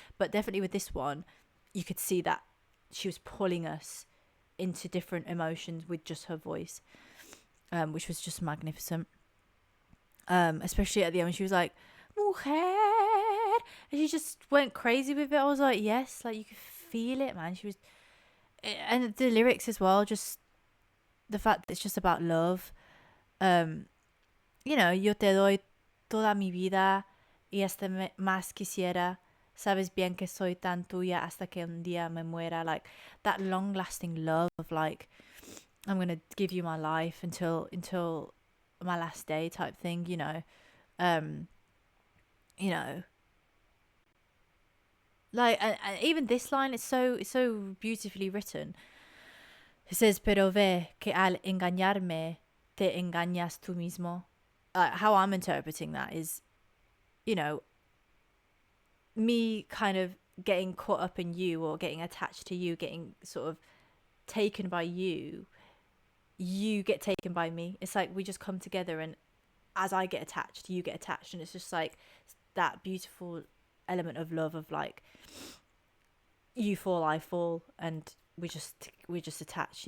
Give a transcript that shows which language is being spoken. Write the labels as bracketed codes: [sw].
[en] But definitely with this one, you could see that she was pulling us into different emotions with just her voice, which was just magnificent. Especially at the end, she was like, Mujer, and she just went crazy with it. I was like, yes, like you could feel it, man. She was, and the lyrics as well, just the fact that it's just about love. [es] Um, you know, yo te doy toda mi vida y hasta más quisiera. Sabes bien que soy tan tuya hasta que un día me muera. [en] Like that long lasting love of like, I'm gonna give you my life until my last day type thing, you know. Um, you know, like and even this line is so beautifully written. It says, [es] pero ve que al engañarme te engañas tú mismo. [en] How I'm interpreting that is, you know, me kind of getting caught up in you or getting attached to you, getting sort of taken by you, you get taken by me. It's like we just come together, and as I get attached, you get attached, and it's just like that beautiful element of love of like you fall, I fall, and we just attach.